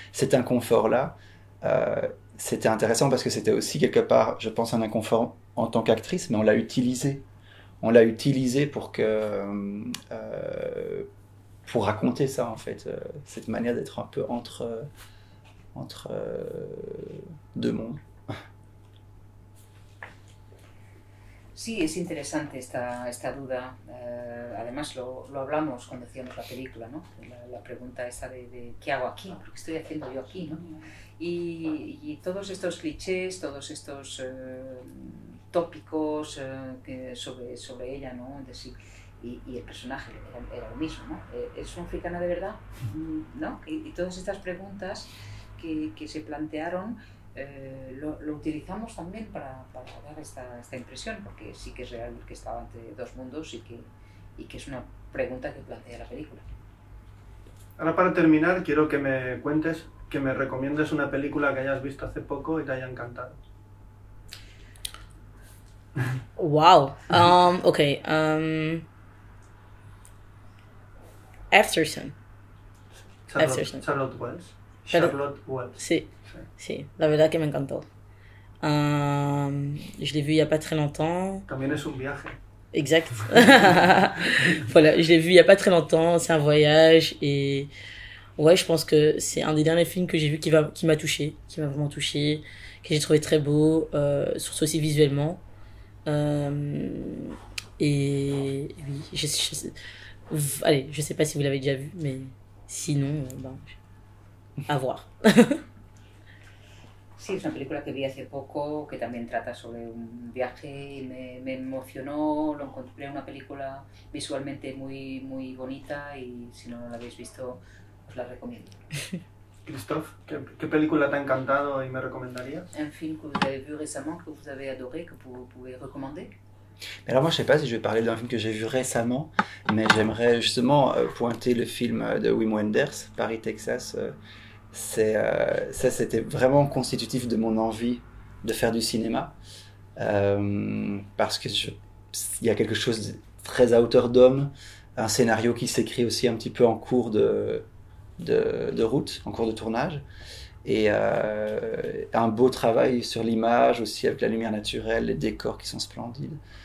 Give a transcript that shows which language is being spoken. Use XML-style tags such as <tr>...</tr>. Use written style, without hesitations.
<fr>Cet inconfort-là, c'était intéressant parce que c'était aussi quelque part, je pense, un inconfort en tant qu'actrice, mais on l'a utilisé. On l'a utilisé pour raconter ça, en fait. Cette manière d'être un peu entre deux mondes.</fr> <es>Sí, es interesante esta duda. Además, lo hablamos cuando hacíamos la película, ¿no? La pregunta esa de ¿qué hago aquí? ¿Por qué estoy haciendo yo aquí? ¿No? Y todos estos clichés, todos estos tópicos sobre ella, ¿no? Y el personaje era lo mismo, ¿no? ¿Es una africana de verdad? ¿No? Y todas estas preguntas que se plantearon lo utilizamos también para dar esta impresión, porque sí que es real que estaba entre dos mundos y que es una pregunta que plantea la película. Ahora, para terminar, quiero que me cuentes, que me recomiendes una película que hayas visto hace poco y te haya encantado.</es> <en>Wow. Okay. Aftersun. Charlotte Wells. Charlotte Wells.</en> <es>Sí, la verdad que me encantó.</es> <fr>Je l'ai vu il y a pas très longtemps.</fr> <es>También es un viaje.</es> <fr>Exact. Voilà, je l'ai vu il y a pas très longtemps, c'est un voyage et ouais, je pense que c'est un des derniers films que j'ai vu qui m'a touché, qui m'a vraiment touché, que j'ai trouvé très beau, surtout aussi visuellement. Et oui, allez, je sais pas si vous l'avez déjà vu, mais sinon, à voir.</fr> <es>Sí, es una película que vi hace poco, que también trata sobre un viaje y me emocionó, lo encontré una película visualmente muy, muy bonita y si no la habéis visto, os la recomiendo. Christophe, ¿qué película te ha encantado y me recomendarías?</es> <fr>Un film que vous avez vu récemment, que vous avez adoré, que vous pouvez recommander? Mais alors moi je sais pas si je vais parler d'un film que j'ai vu récemment, mais j'aimerais justement pointer le film de Wim Wenders, Paris, Texas. Ça c'était vraiment constitutif de mon envie de faire du cinéma, parce que il y a quelque chose de très à hauteur d'homme, un scénario qui s'écrit aussi un petit peu en cours de route, en cours de tournage, et un beau travail sur l'image aussi avec la lumière naturelle, les décors qui sont splendides.</fr>